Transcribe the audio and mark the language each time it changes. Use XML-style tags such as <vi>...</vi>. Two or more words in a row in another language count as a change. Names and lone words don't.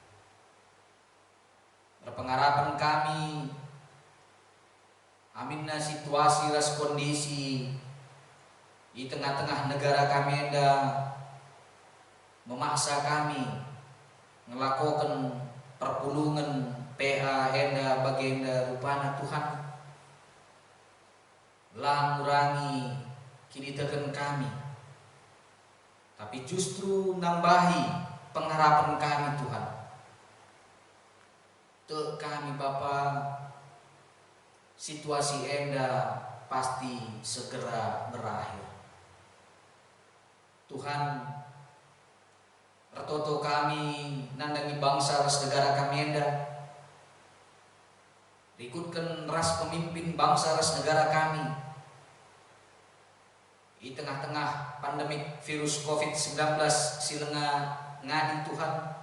<btx>Berpengharapan kami aminna situasi ras kondisi di tengah-tengah negara kami enda memaksa kami ngelakukan perpulungan PA enda bagenda rupana Tuhan lah ngurangi kini teken kami,</btx> <id>tapi justru</id> <btx>nambahi pengharapan kami Tuhan. Te kami Bapa, situasi enda pasti segera berakhir. Tuhan, retoto kami nandangi bangsa ras negara kami enda, ikutkan ras pemimpin bangsa ras negara kami di tengah-tengah pandemik virus COVID-19 silenga ngadi Tuhan.</btx>